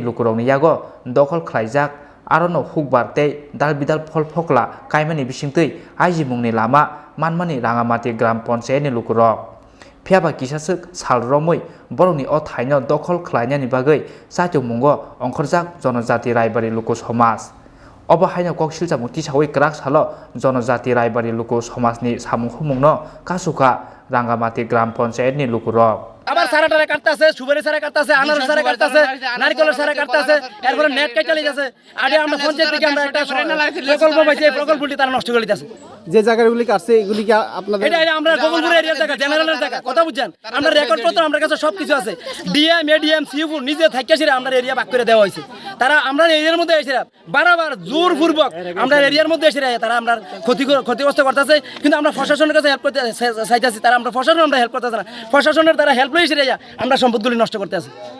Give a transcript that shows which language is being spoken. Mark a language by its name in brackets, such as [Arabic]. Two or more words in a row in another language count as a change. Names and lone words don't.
[Bodo] लुकुरकनि यागो दखल ख्लायजाक आरोनो हुकबारते दाल बिदाल फल फकला कायमानि बिसिंतै आइजि मुंनि लामा मानमानि रांगामाटी ग्राम पंचायतनि लुकुरक फियाबा किसासक सालरमै बर'नि अ थाइनो दखल ख्लायनायनि बागै साइथो मुंगो अंखरजाक जनजाति रायबारि लुकु समाज अब हायनो ककसिलजा मुक्ति सावै क्राक सालो जनजाति रायबारि लुकु समाजनि सामुखु मुंनो कासुका रांगामाटी ग्राम पंचायतनि लुकुरक [Bangla] আবার সারা টারা কাটতাছে সুপারি সারা কাটতাছে আনারস সারা কাটতাছে নারকেলের সারা কাটতাছে এরপরে নেট কেটে লিতেছে আগে আমরা পঞ্চায়েত থেকে আমরা একটা প্রকল্প পাইছি এই প্রকল্পটি তারা নষ্ট করে দিতেছে যে জায়গাগুলি কাটছে এগুলি কি আপনাদের এটা আমরা গোকুলপুর এরিয়ার জায়গা জেনারেলের জায়গা কথা বুঝছেন আমরা রেকর্ড পত্র আমার কাছে সবকিছু আছে ডিএম এডিএম সিইউ নিজে থাইকাছিরা আমরা এরিয়া ভাগ করে দেওয়া হয়েছে তারা আমরা এরিয়ার মধ্যে এসেরা বারবার জোরপূর্বক আমরা এরিয়ার মধ্যে এসেরা তারা আমরা ক্ষতিগ্রস্ত করতেছে কিন্তু আমরা প্রশাসনের কাছে হেল্প করতে চাইতেছি তারা আমরা প্রশাসন আমরা হেল্প করতেছে না প্রশাসনের তারা হেল্প আমরা সম্পদগুলি নষ্ট করতে আছি